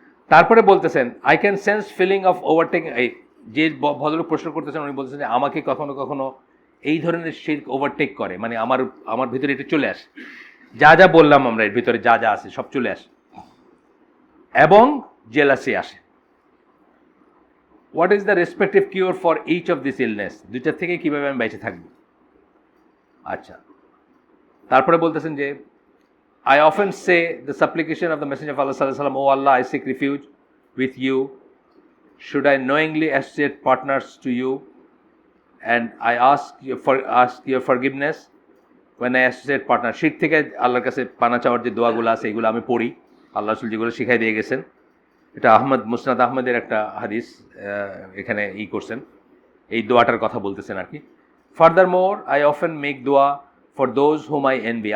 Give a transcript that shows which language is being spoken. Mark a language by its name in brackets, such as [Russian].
[Bangla] তারপরে বলতেছেন, [English] I can sense feeling of overtake. [Bangla] যে ভদ্রলোক প্রশ্ন করতেছেন উনি বলতেছেন যে আমাকে কখনো কখনো এই ধরনের শিরক ওভারটেক করে, মানে আমার ভিতরে এটা চলে আসে, যা যা বললাম আমরা, এর ভিতরে যা যা আছে সব চলে আসে, এবং জেলাসি আসে। [English] What is the respective cure for each of this illness? [Bangla] দুইটার থেকে কীভাবে আমি বেঁচে থাকবো? আচ্ছা, তারপরে বলতেছেন যে [English] I often say the supplication of the Messenger of Allah sallallahu alaihi wasallam, O Allah, I seek refuge with you. Should I knowingly associate partners to you, and I ask your forgiveness when I associate partners? [Bangla] শিরক থেকে আল্লাহর কাছে পানা চাওয়ার যে দোয়াগুলো আছে এগুলো আমি পড়ি, আল্লাহ রাসূল যেগুলো শিখাই দিয়ে গেছেন। এটা মুসনাদ আহমদের একটা হাদিস, এখানে করছেন, এই দোয়াটার কথা বলতেছেন আর কি। [English] Furthermore, I often make dua for those whom I envy.